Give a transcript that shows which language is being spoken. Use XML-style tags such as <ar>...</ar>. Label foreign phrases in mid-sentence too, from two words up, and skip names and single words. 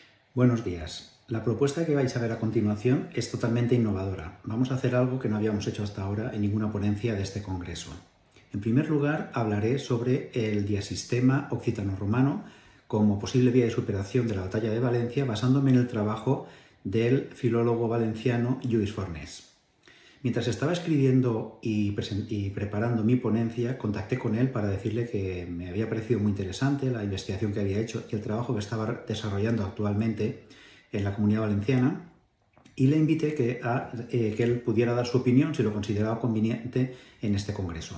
<es>Buenos días. La propuesta que vais a ver a continuación es totalmente innovadora. Vamos a hacer algo que no habíamos hecho hasta ahora en ninguna ponencia de este congreso. En primer lugar, hablaré sobre el diasistema occitano-romano como posible vía de superación de la batalla de Valencia, basándome en el trabajo del filólogo valenciano Lluís Fornés. Mientras estaba escribiendo y preparando mi ponencia, contacté con él para decirle que me había parecido muy interesante la investigación que había hecho y el trabajo que estaba desarrollando actualmente en la Comunidad Valenciana, y le invité que él pudiera dar su opinión si lo consideraba conveniente en este congreso.</es>